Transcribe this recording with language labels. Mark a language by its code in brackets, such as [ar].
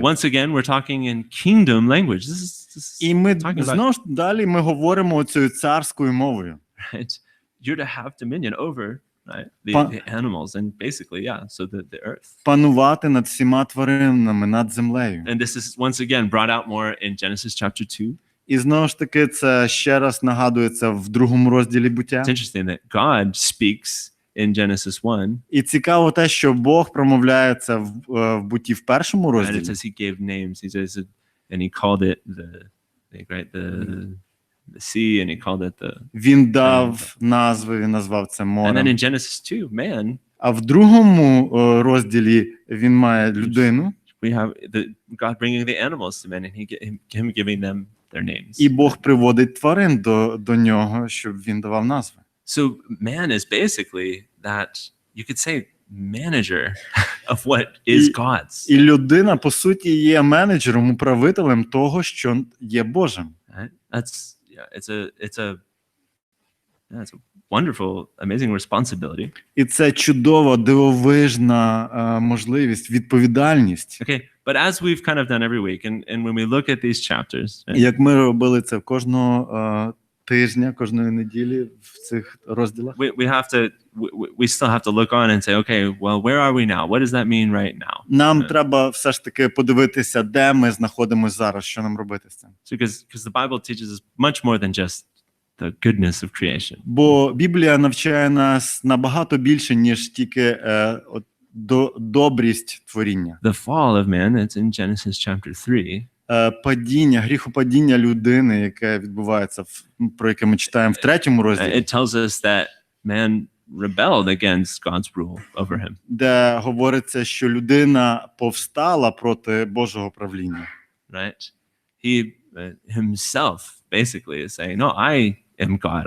[en] Once again, we're talking in kingdom language. This is [uk] І ми знову ж далі ми говоримо цією царською мовою. [en] Right? You're to have dominion over, right, the animals and basically, so the earth. [uk] Панувати над всіма тваринами, над землею. [en] And this is once again brought out more in Genesis chapter 2. [uk] І знову ж таки це ще раз нагадується в другому розділі буття. [en] It's interesting that God speaks in Genesis 1. [uk] І цікаво те, що Бог промовляється в бутті в першому розділі. [en] And it says he gave names. He says, and he called it the sea, and he called it the. [uk] Він дав назви, він назвав це морем. [en] And then in Genesis 2, man. [uk] А в другому розділі він має людину. [en] We have God bringing the animals to men, and him giving them their names. [uk] І Бог приводить тварин до нього, щоб він давав назви. [en] So man is basically that, you could say, manager of what is God's. [uk] І людина, по суті, є менеджером, управителем того, що є Божим. [en] That's it's a wonderful, amazing responsibility. [uk] І це чудова, дивовижна можливість, відповідальність. [en] Okay, but as we've kind of done every week, and when we look at these chapters, right? [uk] Як ми робили це кожного тижня, кожної неділі в цих розділах. [en] We still have to look on and say, okay, well, where are we now? What does that mean right now? [uk] Нам треба все ж таки подивитися, де ми знаходимося зараз, що нам робити з цим. [en] Because the Bible teaches us much more than just the goodness of creation. [uk] Бо Біблія навчає нас набагато більше, ніж тільки добрість творіння. [en] The fall of man, it's in Genesis chapter 3. [uk] Падіння, гріхопадіння людини, яке відбувається, про яке ми читаємо в третьому розділі. [en] It tells us that man rebelled against God's rule over him. [uk] Де говориться, що людина повстала проти Божого правління. [en] Right? He himself basically is saying, no, I am God.